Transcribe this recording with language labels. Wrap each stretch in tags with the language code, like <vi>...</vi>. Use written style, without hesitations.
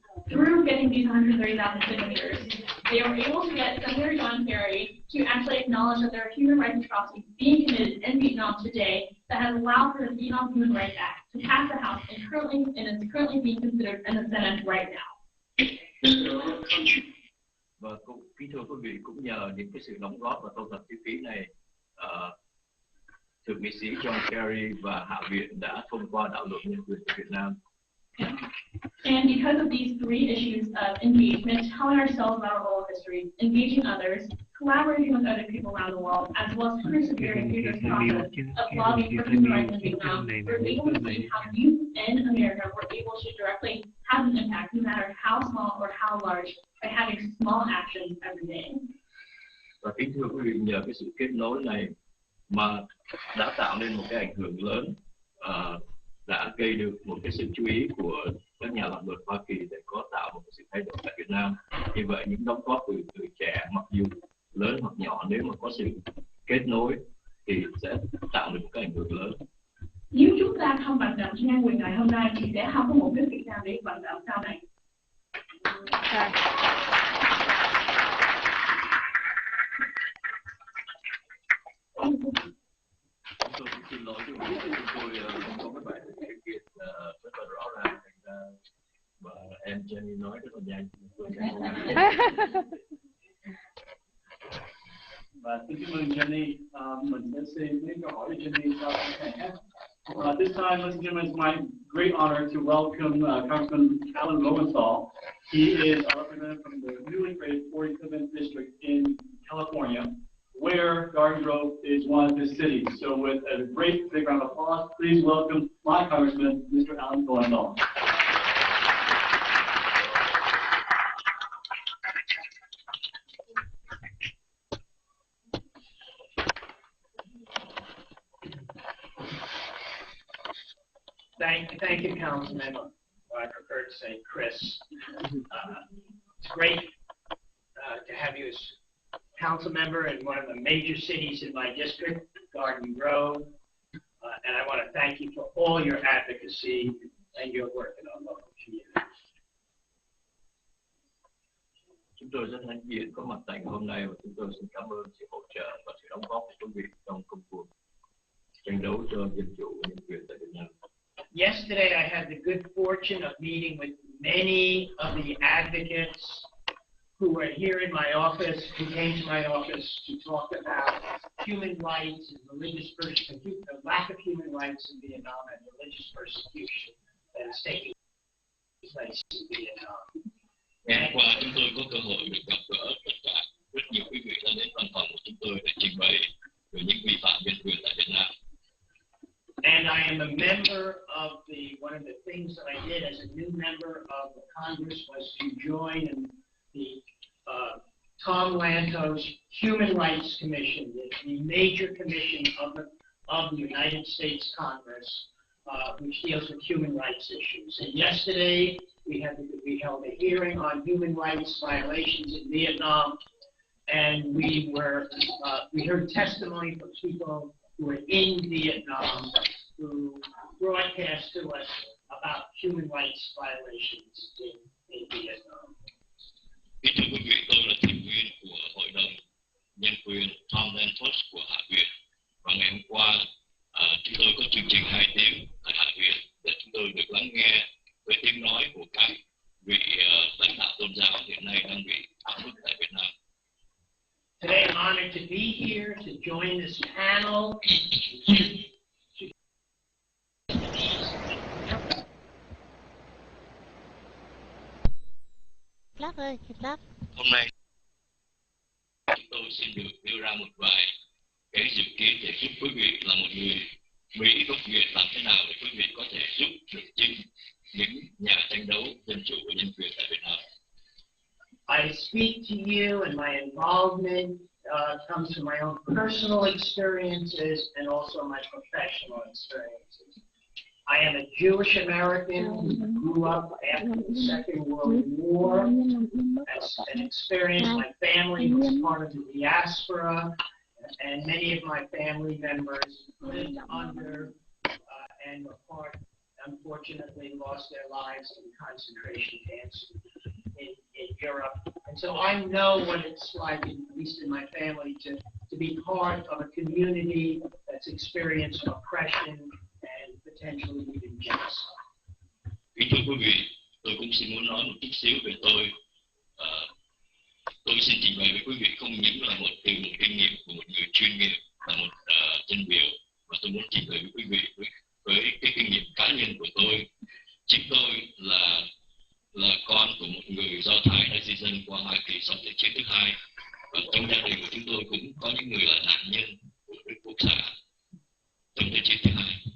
<en>Through getting these 130,000 signatures, they were able to get Senator John Kerry to actually acknowledge that there are human rights atrocities being committed in Vietnam today that has allowed for the Vietnam Human Rights Act to pass the House and is currently being considered in the Senate right now.</en> <vi>Và kính thưa quý vị, cũng nhờ những cái sự đóng góp và thu thập chữ ký này, thượng nghị sĩ John Kerry và Hạ viện đã thông qua đạo luật nhân quyền của Việt Nam.</vi> <en>And because of these three issues of engagement, telling ourselves about our oral history, engaging others, collaborating with other people around the world, as well as persevering through this process of lobbying for human rights in Vietnam, we're able to see how youth in America were able to directly have an impact, no matter how small or how large, by having small actions every day.</en> <vi>Và kính thưa quý vị, nhờ cái sự kết nối này mà đã tạo nên một cái ảnh hưởng lớn, đã gây được một cái sự chú ý của các nhà làm luật Hoa Kỳ để có tạo một cái sự thay đổi tại Việt Nam. Như vậy những đóng góp từ người trẻ, mặc dù lớn hoặc nhỏ, nếu mà có sự kết nối thì sẽ tạo được một cái ảnh hưởng lớn. Nếu chúng ta không vận động nhân quyền ngày hôm nay thì sẽ không có một cái việc nào để vận động sau này. Tôi cũng xin lỗi chúng tôi không có cái bài thực hiện rất là rõ ràng, thành ra và em Jenny nói rất là nhanh. Và xin cảm ơn Jenny. Mình sẽ xin mấy câu hỏi cho Jenny sau này.</vi> <en>This time, ladies and gentlemen, it's my great honor to welcome Congressman Alan Lowenthal. He is a representative from the newly created 47th District in California, where Garden Grove is one of his cities. So with a great big round of applause, please welcome my Congressman, Mr. Alan Lowenthal. Thank you, Councilman. I prefer to say Chris. It's great to have you as council member in one of the major cities in my district, Garden Grove. And I want to thank you for all your advocacy and your work in our local community.</en> <vi>Chúng tôi rất hãnh diện có mặt tại hôm nay và chúng tôi xin cảm ơn sự hỗ trợ và sự đóng góp của quý vị trong công cuộc tranh đấu cho dân chủ và nhân quyền tại Việt Nam.</vi> <en>Yesterday, I had the good fortune of meeting with many of the advocates who were here in my office, who came to my office to talk about human rights and religious persecution, the lack of human rights in Vietnam and religious persecution that is taking place in Vietnam.</en> <vi>Ngày qua chúng tôi có cơ hội được gặp gỡ rất nhiều quý vị đã đến văn phòng của chúng tôi để trình bày về những vi phạm nhân quyền tại Việt Nam.</vi> <en>And I am a member of one of the things that I did as a new member of the Congress was to join the Tom Lantos Human Rights Commission, the major commission of the United States Congress, which deals with human rights issues. And yesterday, we held a hearing on human rights violations in Vietnam, and we heard testimony from people who were in Vietnam who broadcast to us about human rights violations in Vietnam.</en> <vi>Kính thưa quý vị, tôi là thành viên của Hội đồng Nhân quyền Tom Lantos của Hạ viện. Và ngày hôm qua, chúng tôi có chương trình 2 tiếng tại Hạ viện để chúng tôi được lắng nghe với tiếng nói của các vị lãnh đạo tôn giáo hiện nay đang bị áp bức tại Việt Nam.</vi> <en>Today I'm honored to be here to join this panel.</en> <vi>Hôm nay chúng tôi xin được đưa ra một vài cái dự kiến để giúp quý vị là một người Mỹ gốc Việt làm thế nào để quý vị có thể giúp được chính những nhà tranh đấu dân chủ và nhân quyền tại Việt Nam.</vi> <en>I speak to you, and my involvement comes from my own personal experiences and also my professional experiences. I am a Jewish American who grew up after the Second World War and experienced. My family was part of the diaspora, and many of my family members lived under and were part, unfortunately, lost their lives in concentration camps in Europe. And so I know what it's like, at least in my family, to be part of a community that's experienced oppression and potentially even genocide.</en> <vi>Kính thưa quý vị, tôi cũng xin muốn nói một chút xíu về tôi. Tôi xin trình bày với quý vị không những là một kinh nghiệm của một người chuyên nghiệp, là một dân biểu, mà tôi muốn trình bày với quý vị với cái kinh nghiệm cá nhân của tôi. Chính tôi là con của một người Do Thái đã di dân qua Hoa Kỳ sau Thế chiến thứ hai, và trong gia đình của chúng tôi cũng có những người là nạn nhân của Đức Quốc xã trong Thế chiến thứ hai.</vi>